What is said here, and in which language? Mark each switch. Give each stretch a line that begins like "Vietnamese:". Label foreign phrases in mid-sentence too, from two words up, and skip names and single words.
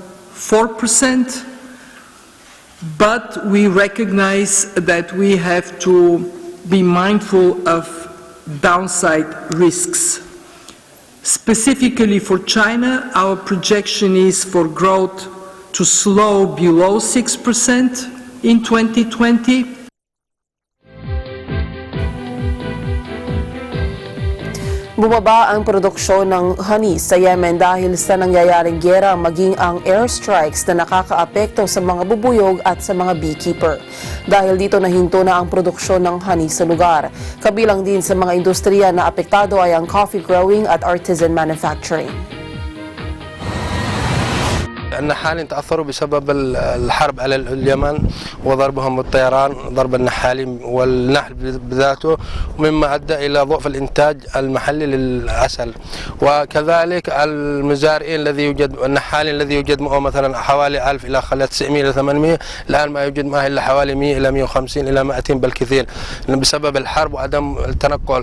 English: But we recognize that we have to be mindful of downside risks. Specifically for China, our projection is for growth to slow below 6% in 2020.
Filipino: Bumaba ang produksyon ng honey sa Yemen dahil sa nangyayaring gyera maging ang airstrikes na nakakaapekto sa mga bubuyog at sa mga beekeeper. Dahil dito nahinto na ang produksyon ng honey sa lugar. Kabilang din sa mga industriya na apektado ay ang
English: coffee growing
Filipino: at
English: artisan manufacturing.
Arabic: النحالين تأثروا بسبب الحرب على اليمن وضربهم بالطيران، ضرب النحالين والنحل بذاته، مما أدى إلى ضعف الإنتاج المحلي للعسل. وكذلك المزارعين الذي يوجد النحالين الذي يوجد معه مثلا حوالي 1000 إلى 900 إلى 800، الآن ما يوجد معه إلا حوالي 100 إلى 150 إلى 200 بالكثير بسبب الحرب وعدم التنقل.